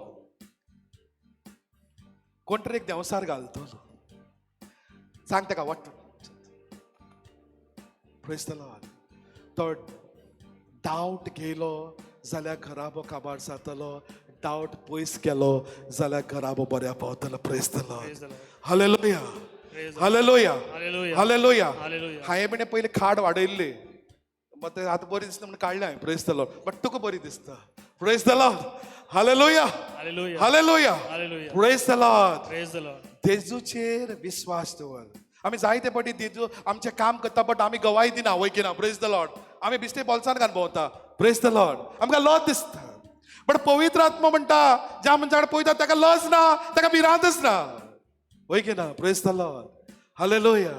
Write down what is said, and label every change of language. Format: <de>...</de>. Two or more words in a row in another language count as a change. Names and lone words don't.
<kok>कोण तरी एक देवसार घालतलो. सांग तेका वाट.</kok> <en>Praise the Lord.</en> <kok>तो डाऊट घेयलो जाल्यार घराबो काबार जातलो. डाऊट पयस केलो जाल्यार घराबो बऱ्या पावतलो.</kok> <en>Praise the Lord. Praise the Lord. हालेलुया. Praise the Lord. हालेलुया. हालेलुया. हालेलुया. हालेलुया.</en> <kok>हांवें बिणे पयलीं खाड वाडयल्ली. मग ते आता बरी दिसता म्हणून काढली हांवें.</kok> <en>Praise the Lord. बट</en> <kok>तुका बरी दिसता.</kok> <en>Praise the Lord. हालेलुया. हालेलुया. हालेलुया. हालेलुया. Praise the Lord. Praise the Lord.</en> <kok>जेजूचेर विश्वास दवर. आमी जायते फावटी जेजू आमचें काम करता बट आमी गवाही दिना. वय की ना.</kok> <en>Praise the Lord.</en> <kok>आमी बिश्टे बोल्सान घालून भोंवता.</kok> <en>Praise the Lord.</en> <kok>आमकां लज दिसता. बट पवित्र आत्मा म्हणटा ज्या मनशाकडे पळयता ताका लज ना, ताका भिरांतच ना. वय की ना.</kok> <en>Praise the Lord.</en> <kok>हालेलुया.</kok>